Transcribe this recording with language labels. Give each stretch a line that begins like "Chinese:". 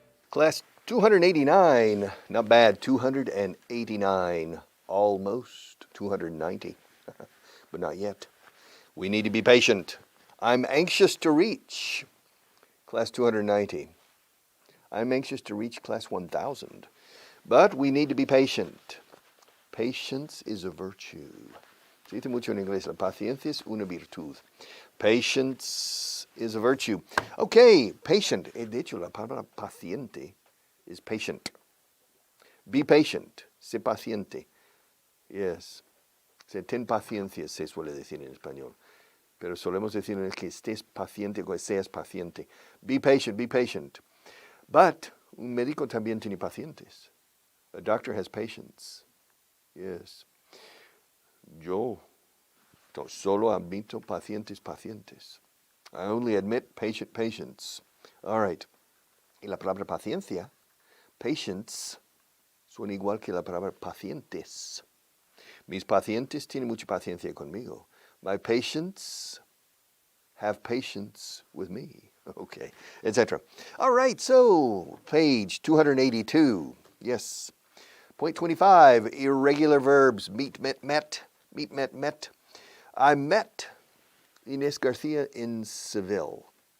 English: Class 289, not bad, 289, almost 290, but not yet. We need to be patient. I'm anxious to reach class 290. I'm anxious to reach class 1000, but we need to be patient. Patience is a virtue.
Spanish: Se dice mucho en inglés, la paciencia es una virtud.
English: Patience is a virtue. Okay, patient.
Spanish: De hecho, la palabra paciente
English: is patient. Be patient.
Spanish: Sé paciente.
English: Yes.
Spanish: Ten paciencia, se suele decir en español. Pero solemos decir en el que estés paciente, que seas paciente.
English: Be patient, be patient.
Spanish: But un médico también tiene pacientes.
English: A doctor has patience. Yes.
Spanish: Yo solo admito pacientes.
English: I only admit patience. All right.
Spanish: Y la palabra paciencia,
English: patience,
Spanish: suena igual que la palabra pacientes. Mis pacientes tienen mucha paciencia conmigo.
English: My patients have patience with me. Okay, etc. All right, so page 282. Yes. Point 25, irregular verbs. Meet, met. I met Inés Garcia in Seville.